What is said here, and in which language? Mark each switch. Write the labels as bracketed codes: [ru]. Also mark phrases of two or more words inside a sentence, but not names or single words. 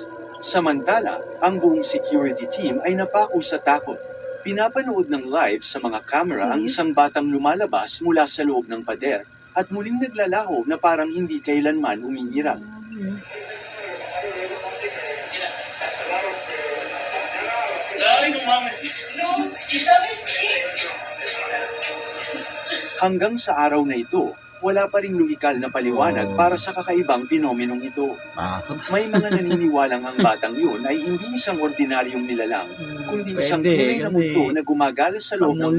[tl] Samantala, ang buong security team ay napako sa takot. Pinapanood ng live sa mga camera ang isang batang lumalabas mula sa loob ng pader at muling naglalaho na parang hindi kailanman umiiral. Ay, [es] no mames. No, ¿y sabes qué? [tl] Hanggang sa araw na ito, wala pa ring lohikal na paliwanag para sa kakaibang pinomenong ito. Takot. May mga naniniwalang ang batang yun ay hindi isang ordinaryong nilalang, kundi isang tunay na multo na gumagala sa sa loob ng mall